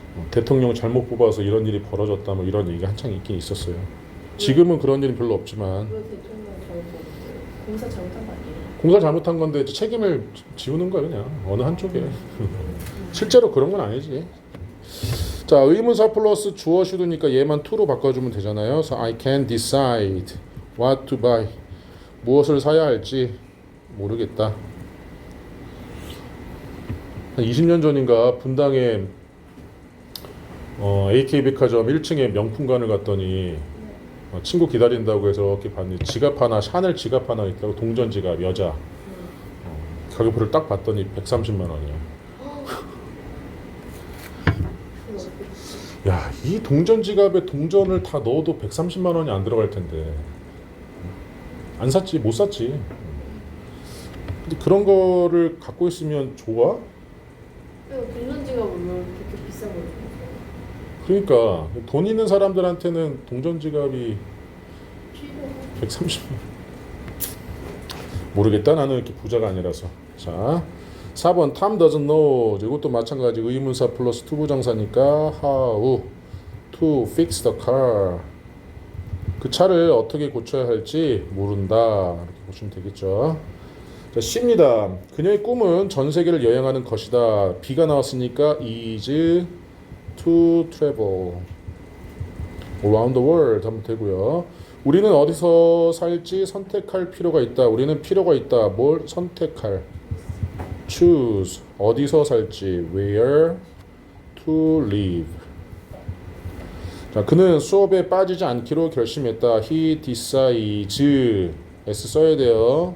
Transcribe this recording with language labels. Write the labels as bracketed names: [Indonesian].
[Korean] 대통령 잘못 뽑아서 이런 일이 벌어졌다 뭐 이런 얘기가 한창 있긴 있었어요. 지금은 그런 일은 별로 없지만 왜 대통령 잘못 공사 잘못한 거 아니에요? 공사 잘못한 건데 책임을 지우는 거야 그냥 어느 한쪽에. 실제로 그런 건 아니지. 자, 의문사 플러스 주어 슈드니까 얘만 to로 바꿔주면 되잖아요. [English] 그래서 I can decide what to buy. [Korean] 무엇을 사야 할지 모르겠다. 한 20년 전인가 분당에 AK백화점 1층에 명품관을 갔더니 친구 기다린다고 해서 이렇게 봤는데 지갑 하나, 샤넬 지갑 하나 있다고. 동전 지갑 여자. 가격표를 딱 봤더니 130만 원이야. 야, 이 동전 지갑에 동전을 다 넣어도 130만 원이 안 들어갈 텐데 안 샀지, 못 샀지. 근데 그런 거를 갖고 있으면 좋아? 동전 지갑을 왜 그렇게 비싼 걸 줘? 그러니까 돈 있는 사람들한테는 동전 지갑이 필요해. 130만 원. 모르겠다. 나는 이렇게 부자가 아니라서. [English] 자, 4번 Tom doesn't know. [Korean] 이것도 마찬가지 의문사 플러스 투부정사니까 [English] how to fix the car. [Korean] 그 차를 어떻게 고쳐야 할지 모른다. 이렇게 보시면 되겠죠. 자, C입니다. 그녀의 꿈은 전 세계를 여행하는 것이다. B가 나왔으니까 [English] is to travel around the world [Korean] 하면 되고요. 우리는 어디서 살지 선택할 필요가 있다. 우리는 필요가 있다. 뭘 선택할? choose. 어디서 살지. [English] where to live. [Korean] 자, 그는 수업에 빠지지 않기로 결심했다. [English] he decides. s [Korean] 써야 돼요.